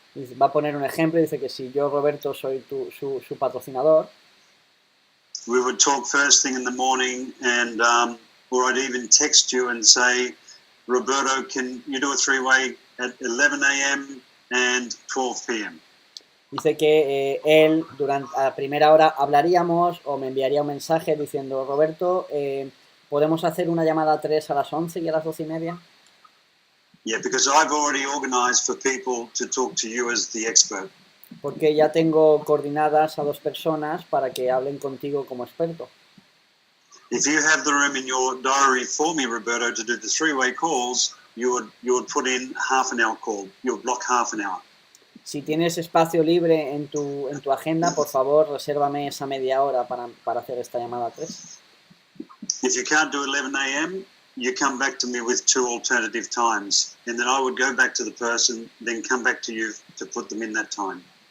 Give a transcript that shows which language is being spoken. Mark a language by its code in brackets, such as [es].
[es] Dice, va a poner un ejemplo, dice que si yo, Roberto, soy su patrocinador, [en] we would talk first thing in the morning, and or I'd even text you and say, Roberto, can you do a three-way at 11 a.m. and 12 p.m.? [es] Dice que él durante a primera hora hablaríamos o me enviaría un mensaje diciendo, Roberto, ¿podemos hacer una llamada a 3 a las 11 y a las 12:30? [en] Yeah, because I've already organized for people to talk to you as the expert. [es] Porque ya tengo coordinadas a 2 personas para que hablen contigo como experto. [en] If you have the room in your diary for me, Roberto, to do the three-way calls, you would put in half an hour call. You'll block half an hour. [es] Si tienes espacio libre en tu agenda, por favor, resérvame esa media hora para hacer esta llamada a 3. [en] If you can't do 11 a.m., you come back to me with 2 alternative times, and then I would go back to the person, then come back to you to put them in that time.